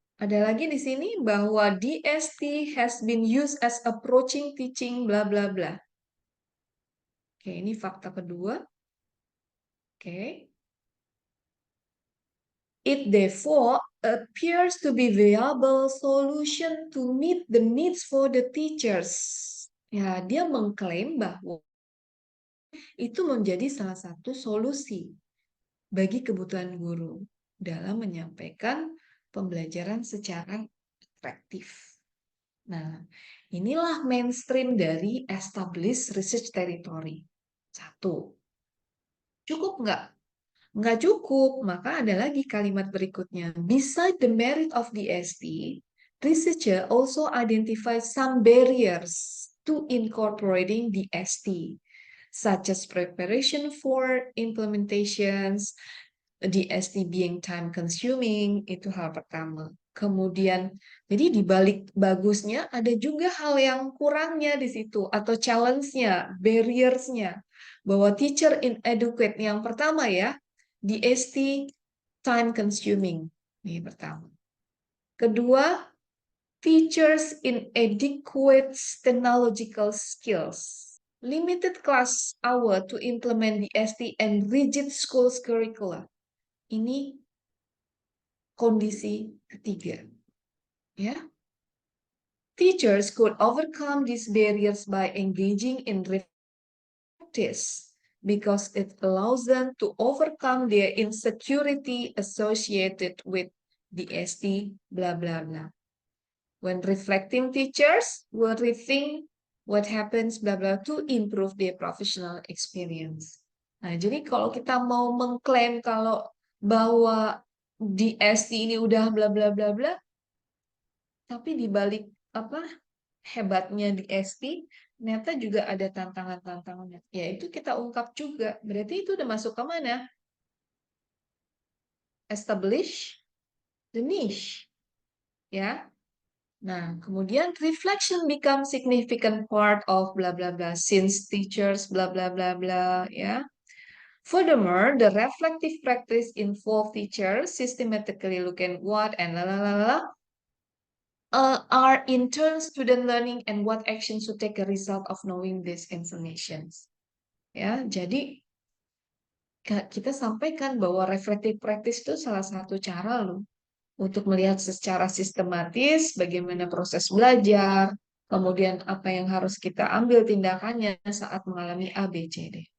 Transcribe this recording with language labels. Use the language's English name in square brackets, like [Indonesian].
[Indonesian] Ada lagi di sini bahwa [English] DST has been used as approaching teaching bla bla bla. [Indonesian] Oke, ini fakta kedua. Oke. [English] It therefore appears to be viable solution to meet the needs for the teachers. [Indonesian] Ya, dia mengklaim bahwa itu menjadi salah satu solusi bagi kebutuhan guru dalam menyampaikan pembelajaran secara atraktif. Nah, inilah mainstream dari established research territory. Satu. Cukup nggak? Nggak cukup, maka ada lagi kalimat berikutnya. [English] Beside the merit of the ST, researcher also identify some barriers to incorporating the ST, such as preparation for implementations, the ST being time consuming, [Indonesian] itu hal pertama. Kemudian, jadi di balik bagusnya ada juga hal yang kurangnya di situ, atau challenge-nya, barriers-nya. Bahwa teacher inadequate yang pertama ya, DST time consuming. Ini pertama. [English] Kedua, teachers inadequate technological skills. Limited class hour to implement DST and rigid schools curricula. [Indonesian] Ini kondisi ketiga. Ya. [English] Teachers could overcome these barriers by engaging in practice, because it allows them to overcome their insecurity associated with the ST, blah, blah, blah. When reflecting, teachers will rethink what happens, blah, blah, to improve their professional experience. [Indonesian] Nah, jadi kalau kita mau mengklaim kalau bahwa di ST ini udah bla bla bla bla, tapi di balik apa hebatnya di ST, ternyata juga ada tantangan-tantangannya. Ya, itu kita ungkap juga. Berarti itu udah masuk ke mana? [English] Establish the niche. Ya. Nah, kemudian reflection become significant part of bla bla bla since teachers bla bla bla bla, ya. Furthermore, the reflective practice involve teachers systematically look at what and la la la la are in turn student learning and what actions to take a result of knowing these informations. [Indonesian] Ya, jadi kita sampaikan bahwa reflective practice itu salah satu cara loh untuk melihat secara sistematis bagaimana proses belajar, kemudian apa yang harus kita ambil tindakannya saat mengalami A, B, C, D.